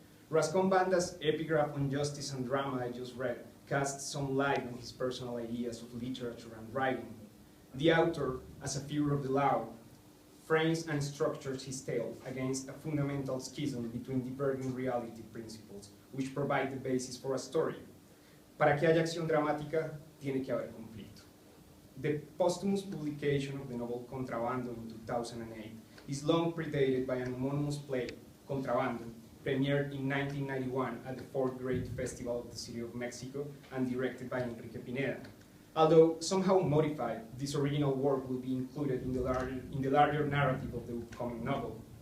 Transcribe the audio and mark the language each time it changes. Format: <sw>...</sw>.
<en>Rascon Banda's epigraph on justice and drama I just read casts some light on his personal ideas of literature and writing. The author, as a figure of the law, frames and structures his tale against a fundamental schism between diverging reality principles, which provide the basis for a story.</en> <es>Para que haya acción dramática, tiene que haber conflicto.</es> <en>The posthumous publication of the novel Contrabando in 2008 is long predated by an homonymous play, Contrabando, premiered in 1991 at the 4th Great Festival of the City of Mexico and directed by Enrique Pineda. Although somehow modified, this original work will be included in the larger narrative of the upcoming novel.</en>